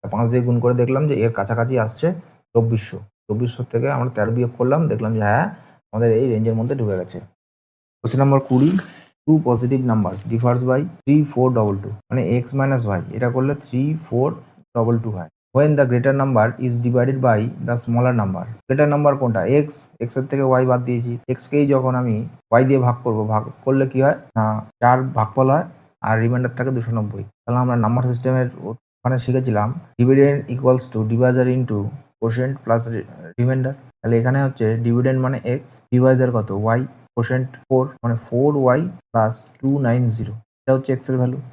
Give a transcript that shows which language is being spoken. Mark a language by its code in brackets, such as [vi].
[bn] 5 দিয়ে গুণ করে দেখলাম যে এর কাছাকাছি আসছে 2400। 2400 থেকে আমরা 13 বিয়োগ করলাম, দেখলাম যে হ্যাঁ আমাদের এই রেঞ্জের মধ্যে ঢুকে গেছে। Question number 20, 2 [en] positive numbers differs by [bn] 3 4 22 মানে x মাইনাস y, এটা করলে 3 4 22 হয়। [en] when the greater number is divided by the smaller number, greater number [bn] কোনটা? x, x এর থেকে y বাদ দিয়েছি, x কেই যখন আমি y দিয়ে ভাগ করব, ভাগ করলে কি হয় না 4 ভাগফল হয় আর রিমাইন্ডার থাকে 290। তাহলে আমরা নাম্বার সিস্টেমের ওখানে শিখেছিলাম dividend equals to Deviser into quotient plus reminder. তাহলে এখানে হচ্ছে ডিভিডেন্ড মানে x, ডিভাইজার কত? y, কোশেন্ট 4 মানে 4y প্লাস 290, এটা হচ্ছে x এর ভ্যালু।